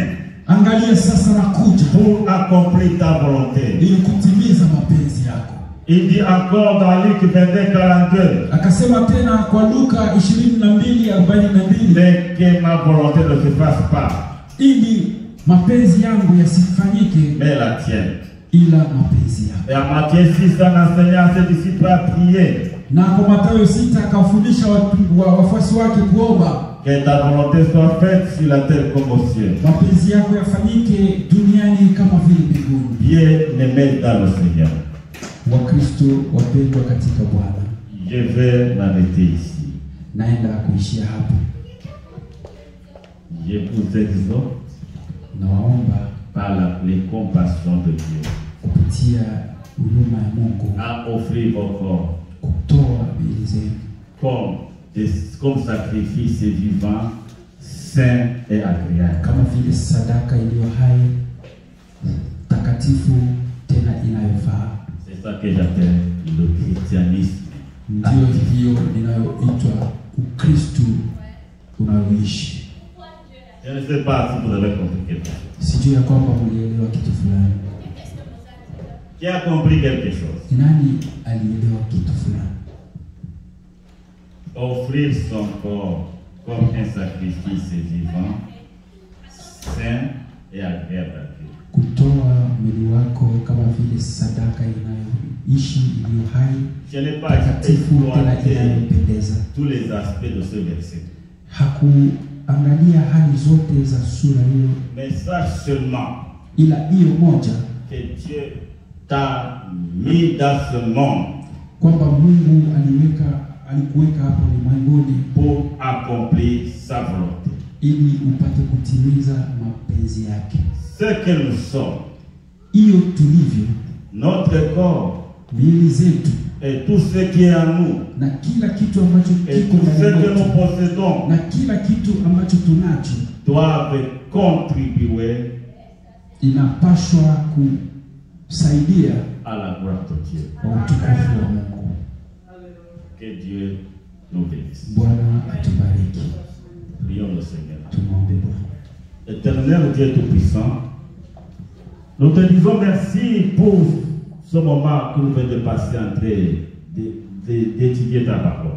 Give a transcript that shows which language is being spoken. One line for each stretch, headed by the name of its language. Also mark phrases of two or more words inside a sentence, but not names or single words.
Swahili: angalia sasa nakuja
French: pour accomplir ta volonté.
Swahili: ili kutimiza mapenzi yako.
French: Il dit encore dans Luc 22:42.
Swahili: Akasema tena kwa Luka 22:42,
French: Mais que ma volonté ne se fasse pas,
Swahili: ili mapenzi yangu yasifanyike
French: mais la tienne.
Swahili: ila mapenzi yako.
French: Et en Matthieu 6, en enseignant à ses disciples à prier,
Swahili: Na kwa Mathayo 6 akawafundisha wafuasi wake kuomba,
French: que ta volonté soit faite sur la terre comme au ciel.
Swahili: mapenzi yako yafanyike duniani kama vile mbinguni.
French: Bien-aimés dans le Seigneur,
Swahili: Wakristo wapendwa katika Bwana,
French: je vais m'arrêter ici.
Swahili: naenda kuishia hapo.
French: Je vous exhorte
Swahili: Nawaomba
French: par les compassions de Dieu
Swahili: kupitia huruma ya Mungu
French: à offrir vos corps
Swahili: kutoa miili zenu
French: comme sacrifice vivant, saint et agréable.
Swahili: kama vile sadaka iliyo hai, takatifu tena inayofaa.
French: C'est ça que j'appelle le christianisme.
Swahili: Ndio hiyo inayoitwa Ukristo unaoishi.
French: Je ne sais pas si vous avez compris quelque chose.
Swahili: Sijui ya kwamba mlielewa kitu fulani.
French: Qui a compris quelque chose?
Swahili: Ni nani alielewa kitu fulani?
French: Offrir son corps comme un sacrifice vivant, saint et agréable à Dieu.
Swahili: Kutoa mwili wako kama vile sadaka inayoishi, iliyo hai,
French: Je n'ai pas
Swahili: takatifu tena
French: exploité
Swahili: inayopendeza.
French: tous les aspects de ce verset.
Swahili: Hakuangalia hali zote za sura hiyo,
French: Mais sache seulement
Swahili: ila hiyo moja,
French: que Dieu t'a mis dans ce monde
Swahili: kwamba Mungu alikuweka hapa ulimwenguni
French: pour accomplir sa volonté.
Swahili: ili upate kutimiza mapenzi yake.
French: Ce que nous sommes,
Swahili: Hiyo tulivyo,
French: notre corps
Swahili: miili zetu
French: et tout ce qui est en nous,
Swahili: na kila kitu ambacho
French: et
Swahili: kiko
French: tout ce
Swahili: ndani
French: que nous
Swahili: yetu
French: possédons,
Swahili: na kila kitu ambacho tunacho
French: doivent contribuer
Swahili: inapaswa kusaidia
French: à la gloire de Dieu.
Swahili: kwa utukufu wa Mungu.
French: Que Dieu nous bénisse.
Swahili: Bwana atubariki.
French: Prions le Seigneur.
Swahili: Tumwombe Bwana.
French: Éternel Dieu Tout-Puissant, nous te disons merci pour ce moment que nous venons de passer en train d'étudier ta parole.